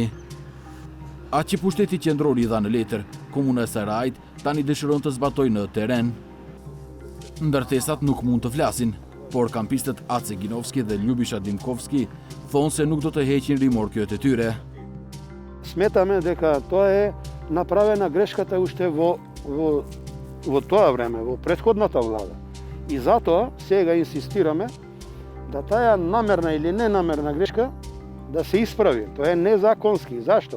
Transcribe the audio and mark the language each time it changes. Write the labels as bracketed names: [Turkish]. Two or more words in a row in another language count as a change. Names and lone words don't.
[Albanian] Atë që pushteti qendror i dha në letër, komuna e Sarajit tani dëshiron të zbatojë në teren. Ndërtesat nuk mund të flasin, por kampistët Ace Ginovski dhe Ljubisha Dimkovski thonë se nuk do të heqin rimorkjot e tyre. [Macedonian] Smetаме дека тоа е направена грешката уште во тоа време, во претходната влада. И затоа сега инсистираме да таа намерна или ненамерна грешка да се исправи. Тоа е незаконски. Зашто?